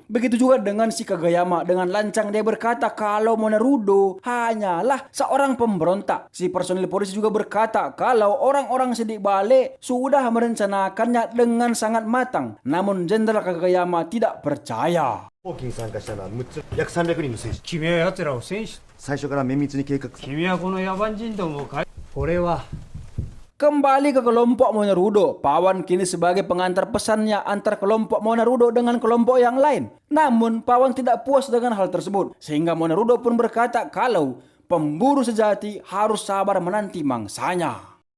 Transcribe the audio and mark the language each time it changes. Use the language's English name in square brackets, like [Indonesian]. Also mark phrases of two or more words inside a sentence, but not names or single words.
[Indonesian] Begitu juga dengan si Kagayama, dengan lancang dia berkata kalau Monerudo hanyalah seorang pemberontak. Si personil polisi juga berkata kalau orang-orang sidik bale sudah merencanakannya dengan sangat matang. Namun Jenderal Kagayama tidak percaya. [Japanese] 大きに参加したのは6つ約300人の選手君は奴らを戦士最初から綿密に計画君はこの野蛮人どもを俺は [Indonesian] Kembali ke kelompok Monerudo, Pawan kini sebagai pengantar pesannya antar kelompok Monerudo dengan kelompok yang lain. Namun Pawan tidak puas dengan hal tersebut, sehingga Monerudo pun berkata kalau pemburu sejati harus sabar menanti mangsanya.